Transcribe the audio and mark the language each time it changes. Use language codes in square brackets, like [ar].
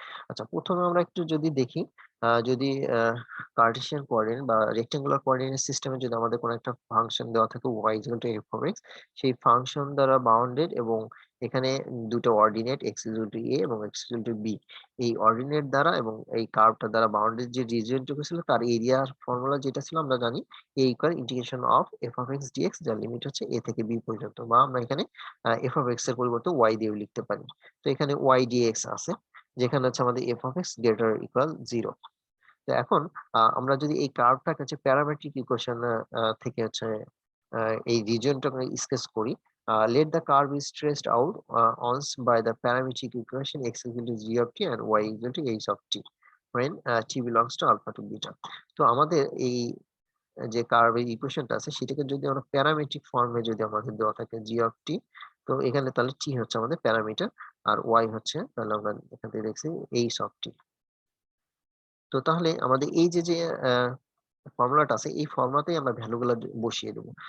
[bn] আচ্ছা, প্রথমে আমরা একটু যদি দেখি, যদি কার্টেসিয়ান কোঅর্ডিনেট বা রেক্টেঙ্গুলার কোঅর্ডিনেট সিস্টেমে যদি আমাদের কোনো একটা ফাংশন দেওয়া থাকে y f of x, সেই ফাংশন দ্বারা বাউন্ডেড এবং এখানে দুটো অর্ডিনেট x a এবং x b, এই অর্ডিনেট দ্বারা এবং এই কার্ভটা দ্বারা বাউন্ডেড যে রিজিয়নটুকু ছিল তার এরিয়ার ফর্মুলা যেটা ছিল আমরা জানি a equal integration of f of x dx, যার লিমিট হচ্ছে a থেকে b পর্যন্ত, বা আমরা এখানে f of x এর পরিবর্তে y দিয়েও লিখতে পারি। তো এখানে y dx আছে, যেখানে হচ্ছে আমাদের f of x greater equal 0। তো এখন আমরা যদি এই কার্ভটাকে হচ্ছে প্যারামেট্রিক ইকুয়েশন থেকে হচ্ছে এই রিজিয়নটাকে স্কেচ করি, [en] let the curve is traced out once by the parametric equation x equal to g of t and y equal to h of t when t belongs to alpha to beta। [bn] তো আমাদের এই যে কার্ভের ইকুয়েশনটা আছে সেটাকে যদি আমরা parametric ফর্মে যদি আমাদের দেওয়া থাকে g of t, তো এখানে তাহলে t হচ্ছে আমাদের প্যারামিটার আর y হচ্ছে, তাহলে আমরা এখান থেকে দেখছি h of t। তো তাহলে আমাদের এই যে ফর্মুলাটা আছে এই ফর্মুলাতেই আমরা ভ্যালুগুলো বসিয়ে দেবো।